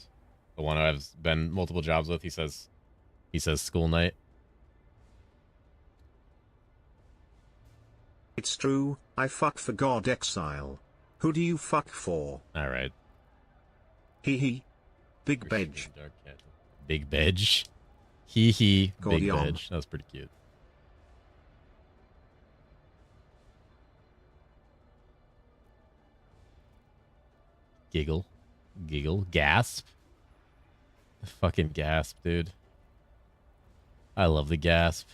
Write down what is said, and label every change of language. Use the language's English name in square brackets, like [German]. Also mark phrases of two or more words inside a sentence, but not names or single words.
[English] The one I've been multiple jobs with. He says school night. It's true, I fuck for God Exile. Who do you fuck for? All right. Hee hee. Big Bedge. Big Bedge. Hee hee. Big Gordion. Bedge. That was pretty cute. Giggle. Giggle. Gasp. Fucking gasp, dude. I love the gasp.